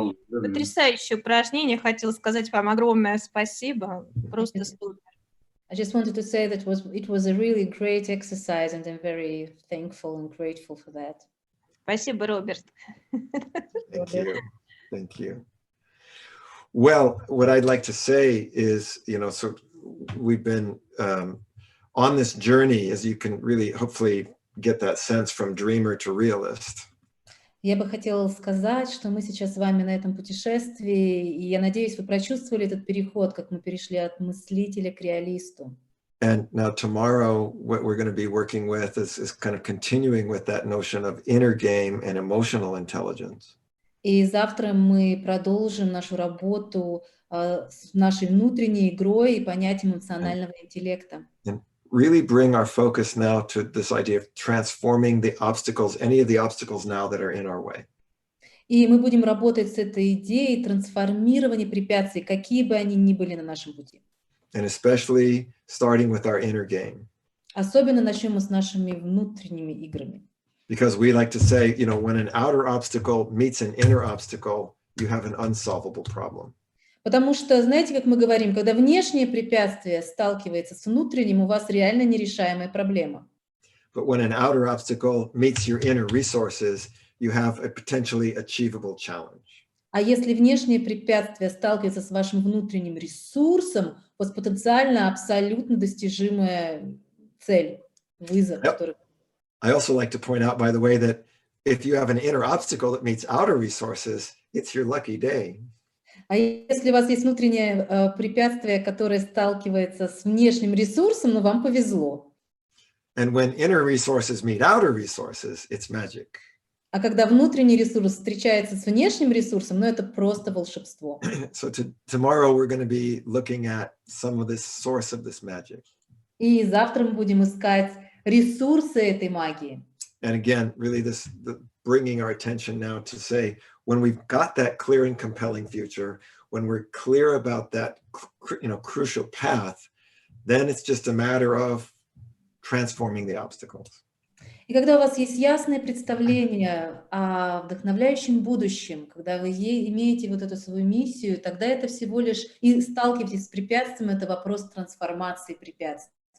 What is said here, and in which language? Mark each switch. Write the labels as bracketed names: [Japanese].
[Russian] Потрясающее упражнение. Хотела сказать вам огромное спасибо. Просто супер. [English] I just wanted to say that it was a really great exercise, and I'm very thankful and grateful for that. [Russian] Спасибо, Роберт. [English] Thank you. Thank you. Well, what I'd like to say is, you know, so we've been on this journey, as you can really hopefully get that sense, from dreamer to realist. [Russian] Я бы хотела сказать, что мы сейчас с вами на этом путешествии, и я надеюсь, вы прочувствовали этот переход, как мы перешли от мыслителя к реалисту. [English] And now tomorrow, what we're going to be working with is kind of continuing with that notion of inner game and emotional intelligence. [Russian] И завтра мы продолжим нашу работу с нашей внутренней игрой и понятием эмоционального интеллекта. [English] Really bring our focus now to this idea of transforming the obstacles, any of the obstacles now that are in our way. [Russian] И мы будем работать с этой идеей трансформирования препятствий, какие бы они ни были на нашем пути. [English] And especially starting with our inner game. [Russian] Особенно начнем мы с нашими внутренними играми. [English] Because we like to say, you know, when an outer obstacle meets an inner obstacle, you have an unsolvable problem. [Russian] Потому что, знаете, как мы говорим, когда внешнее препятствие сталкивается с внутренним, у вас реально нерешаемая проблема. [English] But when an outer obstacle meets your inner resources, you have a potentially achievable challenge. [Russian] А если внешнее препятствие сталкивается с вашим внутренним ресурсом, у вас потенциально абсолютно достижимая цель, вызов, который... [English] I also like to point out, by the way, that if you have an inner obstacle that meets outer resources, it's your lucky day. [Russian] А если у вас есть внутреннее препятствие, которое сталкивается с внешним ресурсом, ну, вам повезло. [English] And when inner resources meet outer resources, it's magic. [Russian] А когда внутренний ресурс встречается с внешним ресурсом, ну, это просто волшебство. [English] So tomorrow we're going to be looking at some of this source of this magic. [Russian] И завтра мы будем искать ресурсы этой магии. [English] And again, really bringing our attention now to say, when we've got that clear and compelling future, when we're clear about that, you know, crucial path, then it's just a matter of transforming the obstacles. [Russian] И когда у вас есть ясное представление о вдохновляющем будущем, когда вы имеете вот эту свою миссию, тогда это всего лишь, и сталкиваетесь с препятствием, это вопрос трансформации препятствий.